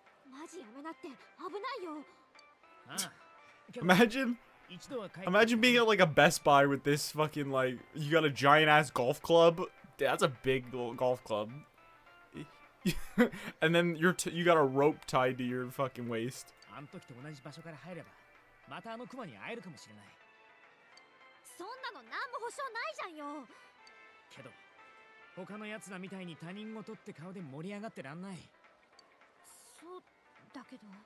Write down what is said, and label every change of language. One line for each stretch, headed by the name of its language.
Japanese: マジやめなって危ないよ
English: Imagine being at like a Best Buy with this fucking like you got a giant ass golf club. That's a big golf club. And then you got a rope tied to your fucking waist.
Japanese: あの時と同じ場所から入ればまたあのクマに会えるかもしれない。そんなの何も保証ないじゃんよけど他の奴らみたいに他人事って顔で盛り上がってらんない。そうだけど